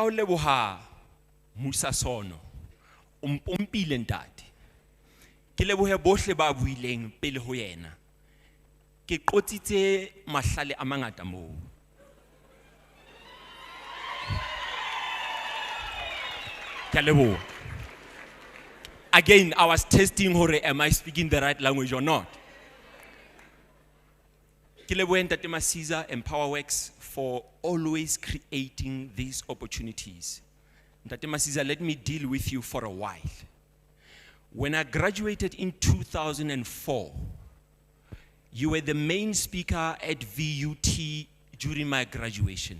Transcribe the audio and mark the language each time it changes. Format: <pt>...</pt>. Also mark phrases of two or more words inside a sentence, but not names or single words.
<st>ho leboha Musa Sono umpompile ntate ke lebohe bohle ba buileng pele ho yena ke qotsitse mahlale a mangata moo ke leboha.</st> <en>Again, I was testing hore am I speaking the right language or not.</en> <st>Ke lebohe ntate Masiza EmpowaWorks</st> <en>for always creating these opportunities. Ntate Masiza, let me deal with you for a while. When I graduated in 2004, you were the main speaker at VUT during my graduation.</en>